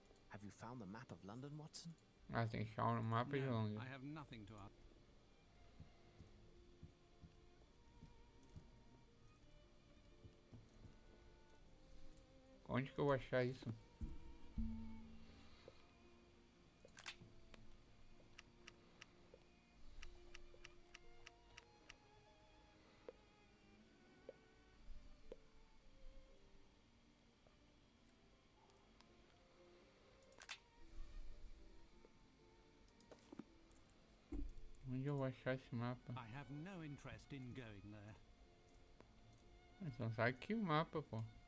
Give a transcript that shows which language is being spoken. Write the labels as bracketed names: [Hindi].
[English] Have you found the map of London, Watson? [Portuguese] Ah, tem que achar um mapa de [English] No, [Portuguese] Londres. [English] I have nothing to ask. [Portuguese] Onde que eu vou achar isso? Onde eu vou achar esse mapa? [English] I have no interest in going there. [Portuguese] Então sai aqui o mapa, pô.